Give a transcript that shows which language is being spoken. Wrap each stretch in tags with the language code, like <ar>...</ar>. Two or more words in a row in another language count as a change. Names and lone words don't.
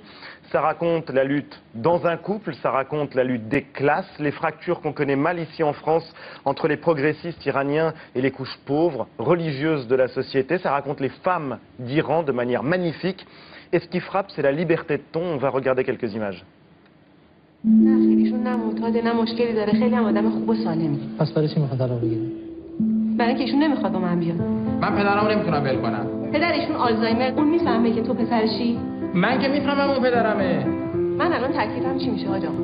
<fr>Ça raconte la lutte dans un couple, ça raconte la lutte des classes, les fractures qu'on connaît mal ici en France entre les progressistes iraniens et les couches pauvres, religieuses de la société. Ça raconte les femmes d'Iran de manière magnifique. Et ce qui frappe, c'est la liberté de ton. On va regarder quelques images.</fr> <fa>من که میفهمم اون پدرمه. من الان تکلیفم چی میشه آقا؟</fa>